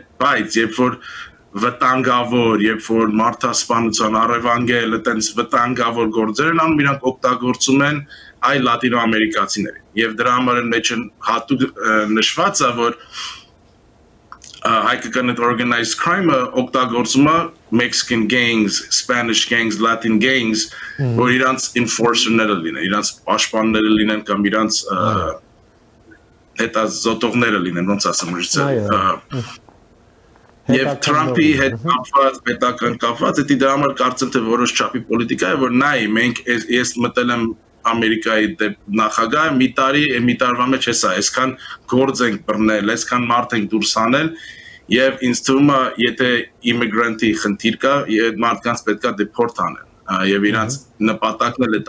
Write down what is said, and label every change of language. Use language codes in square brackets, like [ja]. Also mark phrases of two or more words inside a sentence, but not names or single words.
[hy] բայց երբ որ վտանգավոր, երբ որ մարդասպանության առևանգել, այտենց վտանգավոր գործեր են անում, իրանք օգտագործում են այլ լատինոամերիկացիներին։ Եվ դրա համար են մեջ հատուկ նշված է, որ հայկական [en] organized crime- [hy] ը օգտագործում է [en] Mexican gangs, Spanish gangs, Latin gangs, [hy] որ իրանց enforcer-ները լինեն, իրանց պաշտպանները լինեն կամ իրանց հետազոտողները լինեն, ոնց ասեմ, Եվ Թրամփի հետ կապված, պետական կապված, դա համար կարծեմ թե որոշ չափի պոլիտիկա է, որ նայ, մենք ես մտել եմ Ամերիկայի նախագահ, մի տարվա մեջ հեսա, այսքան գործ ենք բռնել, այսքան մարդ ենք դուրս անել, եւ ինձ թվում է, եթե immigrant-ի խնդիր կա, այդ մարդկանց պետք է դեպորտ անել, եւ իրանց նպատակն էլ է դա։